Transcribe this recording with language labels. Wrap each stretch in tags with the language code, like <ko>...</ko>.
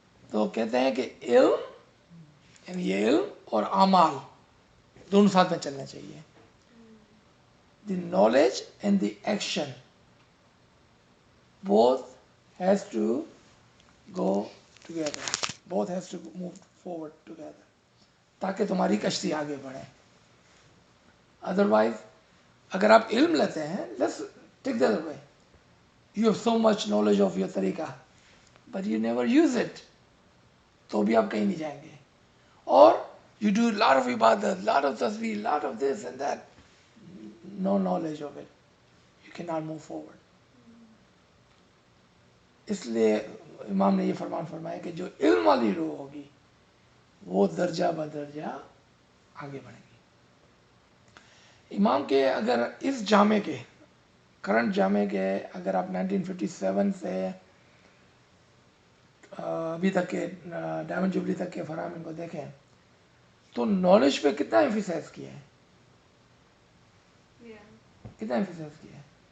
<ur>تو کہتے ہیں کہ علم، یعنی یہ علم اور اعمال دونوں ساتھ میں چلنا چاہیے.</ur> <en>The knowledge and the action both has to go together. Both has to move forward together.</en> <ur>تاکہ تمہاری کشتی آگے بڑھے.</ur> <en>Otherwise,</en> <ur>اگر آپ علم لیتے ہیں,</ur> <en>let's take the other way. You have so much knowledge of your طریقہ, but you never use it.</en> <ur>تو بھی آپ کہیں نہیں جائیں گے.</ur> <en>Or you do a lot of ibadat, lot of tasbih, lot of this and that. No knowledge of it. You cannot move forward.</en> <ur>اس لیے امام نے یہ فرمان فرمایا کہ جو علم والی روح ہوگی وہ درجہ بدرجہ آگے بڑھے گی. امام کے اگر اس جامع کے کرنٹ جامع کے اگر آپ 1957 سے ابھی تک کے ڈائمنڈ جوبلی تک کے فرامین کو دیکھیں تو نالج پہ کتنا ایمفیسائز کیا ہے, کتنا ایمفیسائز کیا ہے.</ur>